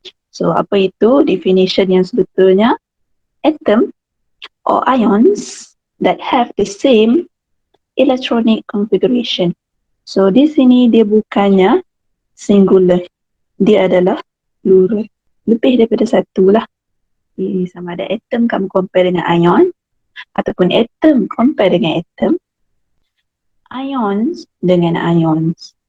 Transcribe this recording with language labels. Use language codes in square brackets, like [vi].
[ms] So apa itu definition yang sebetulnya? [en] Atom or ions that have the same electronic configuration. [ms] So di sini dia bukannya singular, dia adalah plural. Lebih daripada satu lah. Sama ada atom kamu compare dengan ion, ataupun atom compare dengan atom, ions dengan ions.